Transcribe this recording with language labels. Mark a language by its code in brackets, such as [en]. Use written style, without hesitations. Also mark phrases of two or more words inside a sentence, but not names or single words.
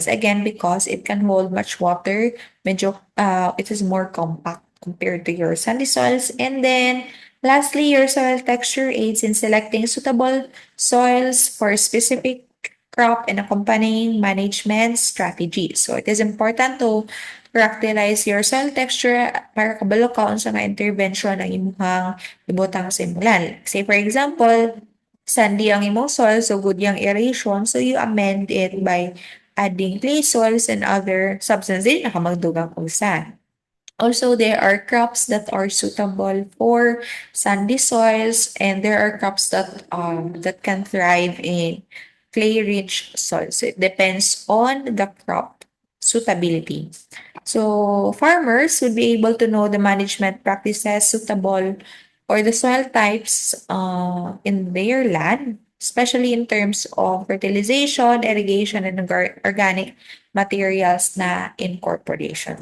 [en] Again, because it can hold much water, medyo, it is more compact compared to your sandy soils. And then Lastly, your soil texture aids in selecting suitable soils for specific crop and accompanying management strategies. So it is important to characterize your soil texture [hil] para kabalo ka sa mga intervention ng imong ibutang simulan. [en] Say for example, sandy [hil] ang imong [en] soil, so good yung aeration, so you amend it by adding clay soils and other substances [hil] na kamagdugang kung saan. [en] Also, there are crops that are suitable for sandy soils, and there are crops that can thrive in clay-rich soils. So it depends on the crop suitability. So farmers would be able to know the management practices suitable or the soil types in their land, especially in terms of fertilization, irrigation, and organic materials na incorporation.